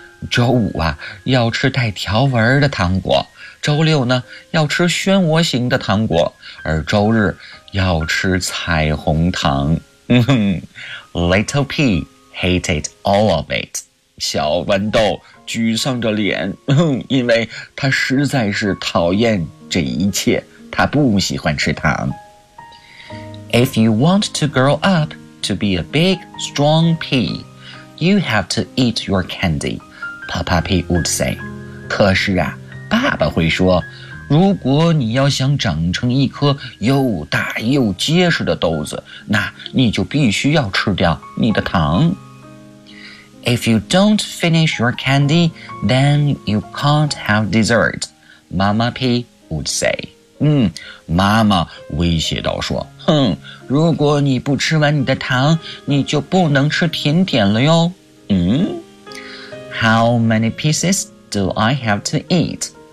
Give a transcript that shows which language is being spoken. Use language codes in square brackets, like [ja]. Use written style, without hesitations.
[zh] 周五啊要吃带条纹的糖果，周六呢要吃漩涡形的糖果，而周日要吃彩虹糖。 [en] Little P hated all of it. [zh] 小豌豆沮丧着脸，因为他实在是讨厌这一切，他不喜欢吃糖。 [en] If you want to grow up to be a big, strong pea, you have to eat your candy, Papa Pea would say. [zh] 可是啊，爸爸会说，如果你要想长成一颗又大又结实的豆子，那你就必须要吃掉你的糖。 [en] If you don't finish your candy, then you can't have dessert, Mama Pea would say. [zh] 妈妈威胁道说，如果你不吃完你的糖，你就不能吃甜点了哟。 [en] How many pieces do I have to eat?